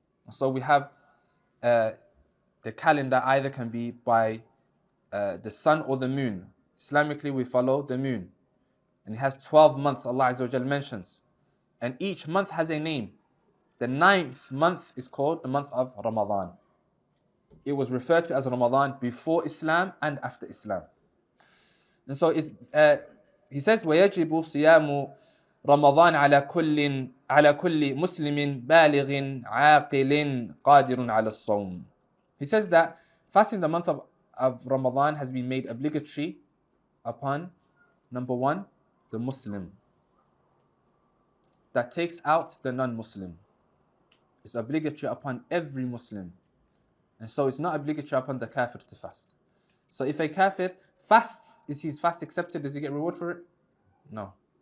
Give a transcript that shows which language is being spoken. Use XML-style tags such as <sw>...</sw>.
<en>So we have the calendar either can be by the sun or the moon. Islamically, we follow the moon. And it has 12 months, Allah Azza wa Jal mentions. And each month has a name. The 9th month is called the month of Ramadan. It was referred to as Ramadan before Islam and after Islam. And so he says,</en> <ar>وَيَجِبُ صِيَامُ رمضان على كل مسلم بالغ عاقل قادر على الصوم.</ar> <en>He says that fasting the month of Ramadan has been made obligatory upon, number one, the Muslim. That takes out the non-Muslim. It's obligatory upon every Muslim. And so it's not obligatory upon the kafir to fast. So if a kafir fasts, is his fast accepted? Does he get reward for it? No.</en>